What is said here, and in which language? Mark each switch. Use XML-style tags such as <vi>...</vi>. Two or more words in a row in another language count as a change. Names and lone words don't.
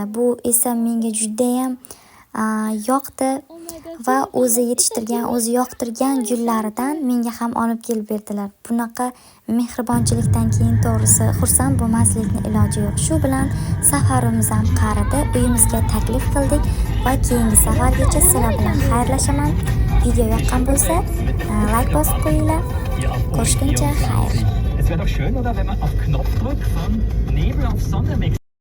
<uz>Bu esa menga juda ham yoqdi va o'zi yetishtirgan, o'zi yoqtirgan gullaridan menga ham olib kelib berdilar. Bunaqa mehribonchilikdan keyin to'g'risi xursand bo'lmaslikning iloji yo'q. Shu bilan safarimiz ham qaridi, uyimizga taklif qildik va keyingi safargacha sizlar bilan xayrlashaman. Video yoqqan bo'lsa, like bosib qo'yinglar. Ko'rishguncha xayr.</uz> <de>Es wäre doch schön, oder, wenn man auf Knopfdruck von Nebel auf Sonne wechselt.</de>